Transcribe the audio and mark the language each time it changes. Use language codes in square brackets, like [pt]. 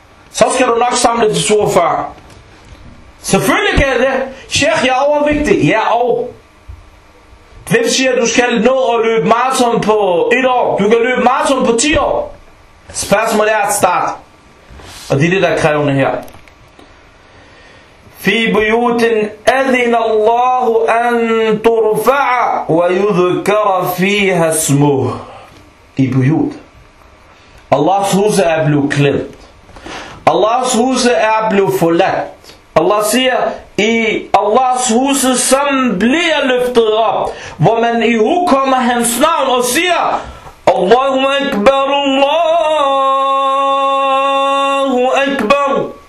[da] Så skal du nok samle til 42. Selvfølgelig kan jeg det. Sheikh, jeg er overvægtig. Ja, og. Hvem siger, at du skal nå at løbe maraton på 1 år? Du kan løbe maraton på 10 år. Spørgsmålet er at starte. Og det er det, der er krævende her. [ar] في بيوت أذن الله أن ترفع ويذكر فيها اسمه. [da] I بيوت. Allahs hus er blevet klemt. Allahs hus er blevet forladt. Allah siger, i Allahs hus som bliver løftet op, hvor man i hukommer hans navn og siger, Allahu Akbar, Allahu Akbar.